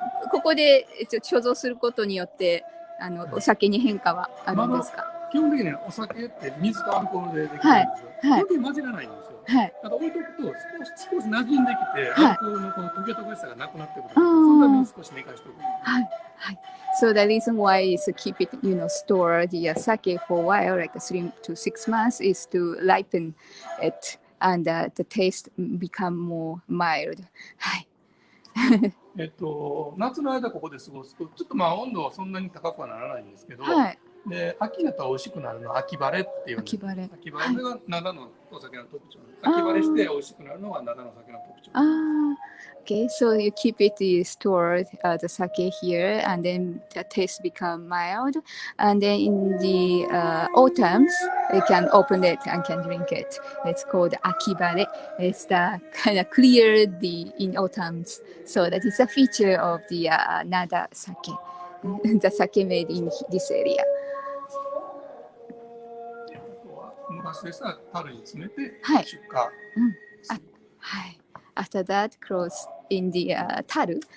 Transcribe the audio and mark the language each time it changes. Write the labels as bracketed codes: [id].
[ja] ここで貯蔵することによってお酒に変化はあるんですか？基本的にお酒って水とアルコールでできるんですよ。基本的に混じらないんですよ。ただ置いとくと少し馴染んできて、アルコールのこの溶け溶けしさがなくなってくるので、そのために少し寝かしておく。はいはい。 [en] So the reason why is to keep it, store the sake for a while, like 3 to 6 months, is to ripen it and the taste become more mild. [ja] はい。夏の間ここで過ごすとちょっと温度はそんなに高くはならないんですけど、で秋になったら美味しくなるのは秋晴れっていう秋晴れが灘のお酒の特徴です。秋晴れして美味しくなるのが灘の酒の特徴です。 [en] Okay, so you keep it stored the sake here, and then the taste become mild, and then in the autumns you can open it and can drink it. It's called akibare. It's the kind of clear in autumns. So that is a feature of the Nada sake, the sake made in this area. [ja] 昔でしたら樽に詰めて出荷。はい。 [en] After that, close in the taru.